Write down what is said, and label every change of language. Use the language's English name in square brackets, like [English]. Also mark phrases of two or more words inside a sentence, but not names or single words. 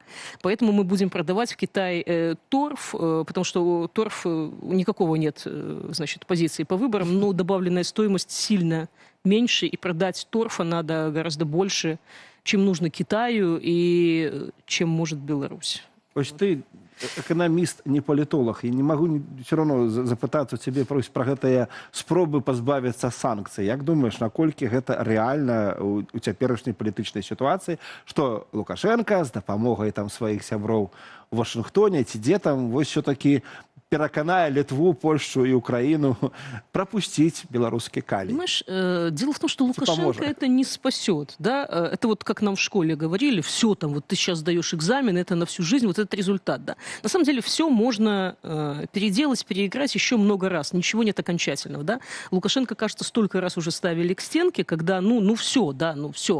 [Russian] Поэтому мы будем продавать в Китай торф, потому что торф никакого нет, значит, позиции по выборам, но добавленная стоимость сильно меньше, и продать торфа надо гораздо больше, чем нужно Китаю и чем может Беларусь. Ось ты экономист, не политолог, и не могу все равно [Belarusian] запытаться у тебе про гэтыя спробы пазбавіцца санкцый. Як думаешь, наколькі гэта рэальна у цяперашняй палітычнай сітуацыі, што Лукашенко з дапамогай там сваіх сяброў у Вашынгтоне ці дзе там вось все-таки пераканае Літву, Польшу і Украіну прапусціць беларускі калій. [Russian] Понимаешь, дело в том, что Лукашенко поможет. это не спасет, да? Это вот как нам в школе говорили, все там, вот ты сейчас сдаешь экзамен, это на всю жизнь, вот этот результат, да. На самом деле все можно переделать, переиграть еще много раз, ничего нет окончательного, да. Лукашенко, кажется, столько раз уже ставили к стенке, когда, ну все, да, ну все.